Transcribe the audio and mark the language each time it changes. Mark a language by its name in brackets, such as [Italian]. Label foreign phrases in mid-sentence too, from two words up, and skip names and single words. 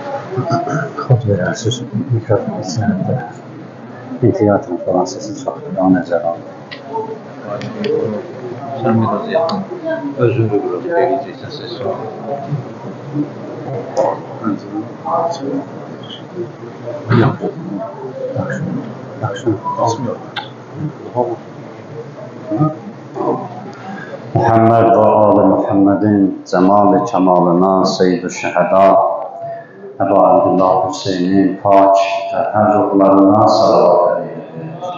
[Azerbaijani] Kod verərsiniz mikrofon içində. İntiqatın falan sesi çoxdur, o nəzərə alın. [Turkish] Sen biraz yakın. Özünü bırak. Geleceksen ses var. [Azerbaijani] Yaxşı. Muhammed və ali Muhammedin cəmal-i kəmalına Seyyid-i Şəhəda Əbu Abdullah Hüseynin pak təhər ruhlarına salavat edildir.